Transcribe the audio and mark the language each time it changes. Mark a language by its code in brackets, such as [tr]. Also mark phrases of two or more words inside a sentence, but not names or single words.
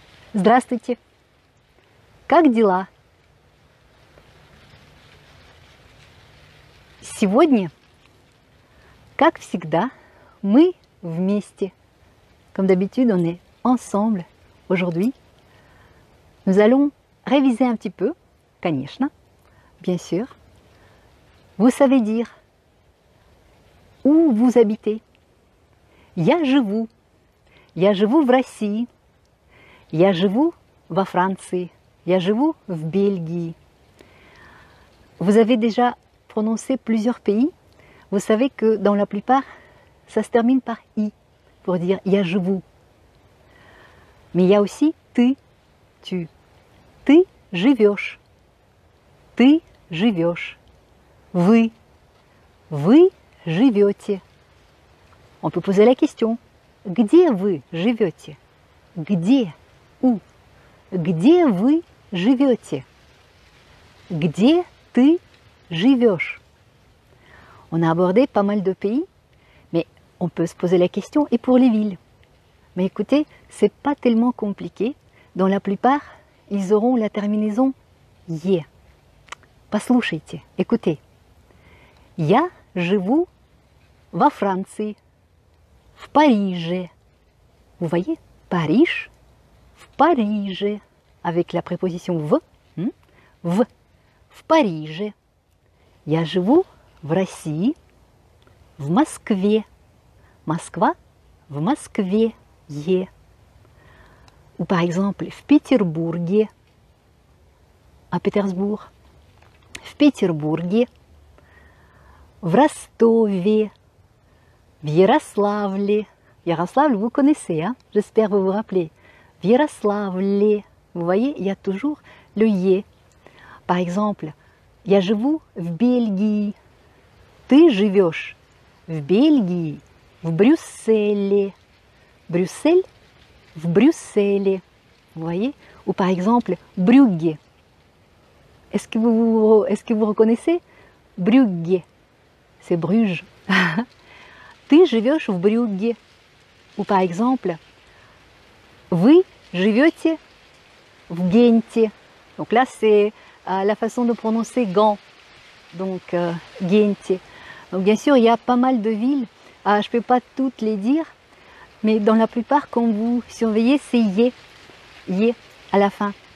[ru] Здравствуйте! Как дела? Сегодня, как всегда, мы вместе. [fr] Comme d'habitude, on est ensemble aujourd'hui. Nous allons réviser un petit peu, конечно, bien sûr. Vous savez dire où vous habitez. [ru] Я живу. Я живу в России. Я живу во Франции. Я живу в Бельгии. [fr] Vous avez déjà prononcé plusieurs pays. Vous savez que dans la plupart, ça se termine par i pour dire [ru] я живу. [fr] Mais il y a aussi ты, tu. [ru] Ты живешь. Ты живешь. Вы живете. [fr] On peut poser la question. [ru] Где вы живете? Где? Où? Где вы живете? Где ты живешь? [fr] On a abordé pas mal de pays, mais on peut se poser la question et pour les villes. Mais écoutez, c'est pas tellement compliqué. Dans la plupart, ils auront la terminaison «е». [ru] Послушайте, écoutez. Я живу во Франции, в Париже. [fr] Vous voyez, [ru] Париж, в Париже, [fr] avec la préposition «в», [ru] в Париже. Я живу в России, в Москве. Москва, в Москве, е. [fr] Ou par exemple, [ru] в Петербурге, [fr] à Pétersbourg, [ru] в Петербурге, в Ростове, в Ярославле. Ярославль, [fr] vous connaissez, hein? J'espère que vous vous rappelez. [ru] В Ярославле. [fr] Vous voyez, il y a toujours le «е». Par exemple, [ru] я живу в Бельгии. Ты живешь в Бельгии, в Брюсселе. Брюссель, в Брюсселе. [fr] Vous voyez? Ou par exemple, Brugge. Est-ce que vous reconnaissez? Brugge. C'est Bruges. [ru] Ты живешь в Брюгге. [fr] Ou par exemple, [ru] вы живете в Генте. [fr] Donc là, c'est la façon de prononcer Gand. Donc, Gente. Donc bien sûr, il y a pas mal de villes. Je ne peux pas toutes les dire, mais dans la plupart, quand vous surveillez, c'est «е», «е» à la fin.